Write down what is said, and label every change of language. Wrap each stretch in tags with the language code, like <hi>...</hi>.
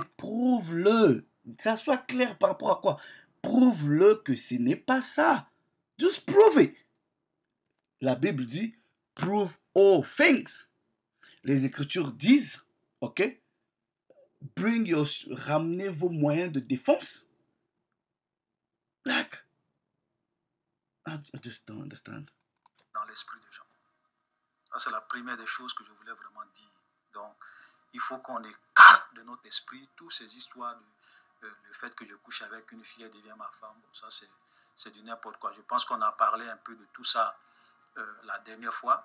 <fr>Mais prouve-le. Ça soit clair par rapport à quoi? Prouve-le que ce n'est pas ça.</fr> <en>Just prove it.</en> <fr>La Bible dit,</fr> <en>prove all things.</en> <fr>Les Écritures disent, ok, ramenez vos moyens de défense.</fr> <en>Like, I just don't understand.</en> <fr>Dans l'esprit des gens. Ça, c'est la première des choses que je voulais vraiment dire. Donc, il faut qu'on écarte de notre esprit toutes ces histoires de le fait que je couche avec une fille et devient ma femme. Bon, ça, c'est du n'importe quoi. Je pense qu'on a parlé un peu de tout ça la dernière fois.</fr>